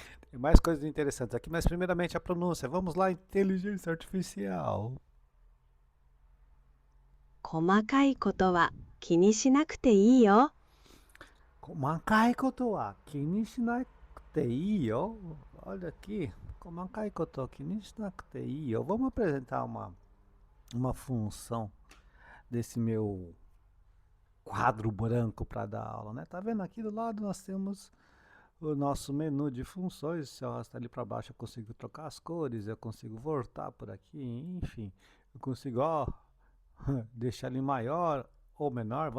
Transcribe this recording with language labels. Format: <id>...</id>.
<pt>Tem mais coisas interessantes aqui, mas primeiramente a pronúncia. Vamos lá, inteligência artificial.</pt> <ja>細かいことは気にしなくていいよ。細かいことは気にしなくていいよ.</ja> <pt>Olha aqui.</pt> <ja>細かいことは気にしなくていいよ.</ja> <pt>Vamos apresentar uma função desse meu quadro branco para dar aula, né? Tá vendo aqui do lado nós temos o nosso menu de funções. Se eu arrastar ali para baixo eu consigo trocar as cores, eu consigo voltar por aqui, enfim, eu consigo, ó, deixar ele maior ou menor.</pt>